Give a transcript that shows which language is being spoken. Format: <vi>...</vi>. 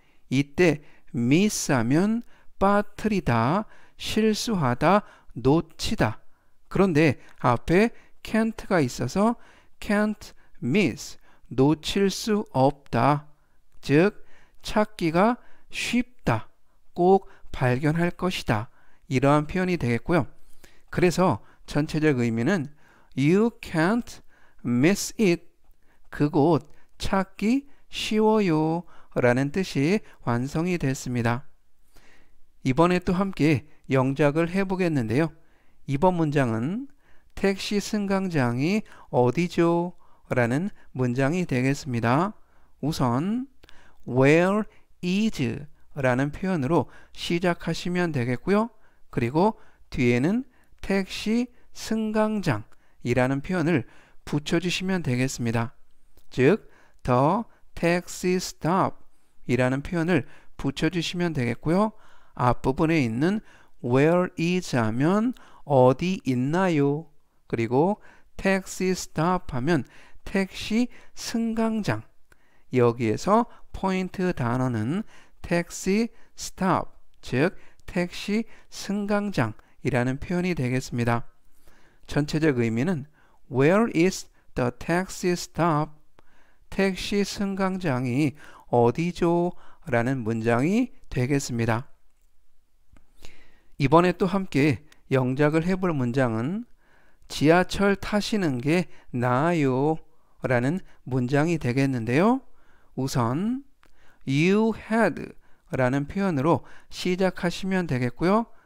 <ko>이때 miss 하면 빠뜨리다, 실수하다, 놓치다. 그런데 앞에 can't가 있어서</ko> <en>can't miss,</en> <ko>놓칠 수 없다. 즉 찾기가 쉽다, 꼭 발견할 것이다. 이러한 표현이 되겠고요. 그래서 전체적 의미는</ko> <en>You can't miss it.</en> <ko>그곳 찾기 쉬워요 라는 뜻이 완성이 됐습니다. 이번에 또 함께 영작을 해보겠는데요. 이번 문장은 택시 승강장이 어디죠? 라는 문장이 되겠습니다. 우선</ko> <en>Where is</en> <ko>라는 표현으로 시작하시면 되겠고요. 그리고 뒤에는 택시 승강장 이라는 표현을 붙여주시면 되겠습니다. 즉</ko> <en>The taxi stop</en> <ko>이라는 표현을 붙여주시면 되겠고요. 앞부분에 있는</ko> <en>Where is</en> <ko>하면 어디 있나요? 그리고</ko> <en>taxi stop</en> <ko>하면 택시 승강장. 여기에서 포인트 단어는</ko> <en>taxi stop,</en> <ko>즉 택시 승강장 이라는 표현이 되겠습니다. 전체적 의미는</ko> <en>Where is the taxi stop?</en> <ko>택시 승강장이 어디죠? 라는 문장이 되겠습니다. 이번에 또 함께 영작을 해볼 문장은 지하철 타시는 게 나아요 라는 문장이 되겠는데요. 우선</ko> <en>You had</en> <ko>라는 표현으로 시작하시면 되겠고요.</ko>